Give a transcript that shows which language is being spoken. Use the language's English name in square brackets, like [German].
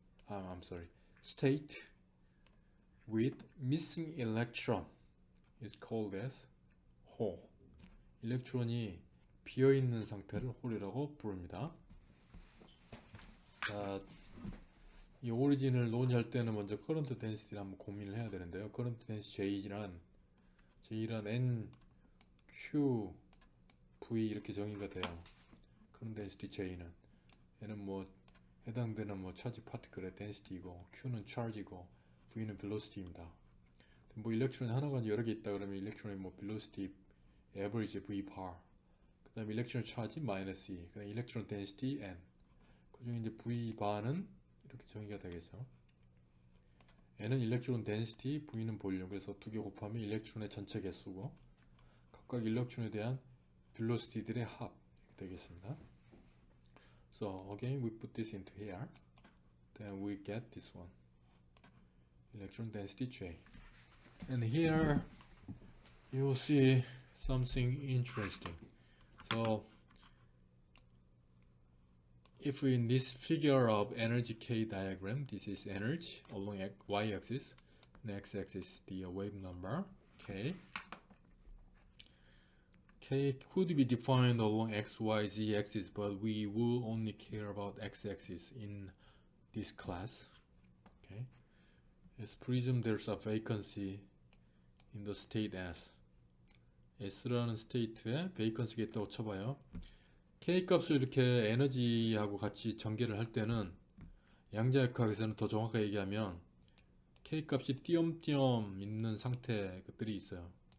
[English] I'm sorry, state with missing electron is called as hole. [Korean] 일렉트론이 비어있는 상태를 홀이라고 부릅니다. 자, 이 오리진을 논의할 때는 먼저 커런트 덴시티를 한번 고민을 해야 되는데요. 커런트 덴시티 J란 N, Q, V 이렇게 정의가 돼요. 커런트 덴시티 J는 얘는 뭐 해당되는 뭐 차지 파티클의 덴시티이고 Q는 차지고 V는 벨로시티입니다. 뭐 일렉트론이 하나가 여러 개 있다 그러면 일렉트론의 뭐 벨로시티 에버리지 V bar, 그 다음에 일렉트론 차지 마이너스 E, 그 다음에 일렉트론 덴시티 N, 그 중에 이제 V bar는 이렇게 정의가 되겠죠. N은 일렉트론 덴시티, V는 볼륨, 그래서 두 개 곱하면 일렉트론의 전체 개수고 각각 일렉트론에 대한 벨로시티들의 합 이렇게 되겠습니다. [English] So again we put this into here, then we get this one, electron density J. And here you'll see something interesting. So if in this figure of energy K diagram, this is energy along y-axis, and x-axis the wave number K. K could be defined along x, y, z axis, but we will only care about x-axis in this class. Okay. Let's presume there's a vacancy in the state S. [Korean] S라는 스테이트에 베이컨스가 있다고 쳐봐요. K 값을 이렇게 에너지하고 같이 전개를 할 때는 양자역학에서는 더 정확하게 얘기하면 K 값이 띄엄띄엄 있는 상태들이 있어요.